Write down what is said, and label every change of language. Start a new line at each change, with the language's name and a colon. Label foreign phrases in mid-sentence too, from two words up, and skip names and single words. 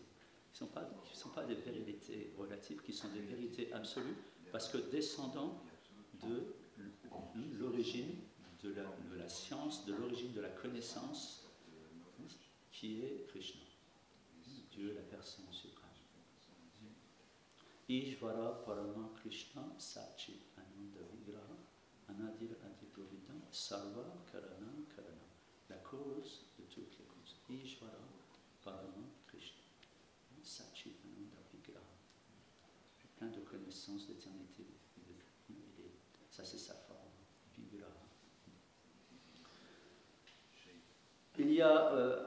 French: Qui ne sont pas des vérités relatives, qui sont des vérités absolues, parce que descendant de l'origine de la science, de l'origine de la connaissance, qui est Krishna, Dieu, la personne suprême.
Sanskrit: ईश्वर परम कृष्ण सचि आनन्द विग्रह अनद सर्व कारण कारण,
French: la cause de toutes les causes.
Sanskrit: ईश्वर परम कृष्ण सच्चिदानन्द विग्रह.
French: Plein de connaissances d'éternité. Ça, c'est sa forme, Vigraha. Il y a.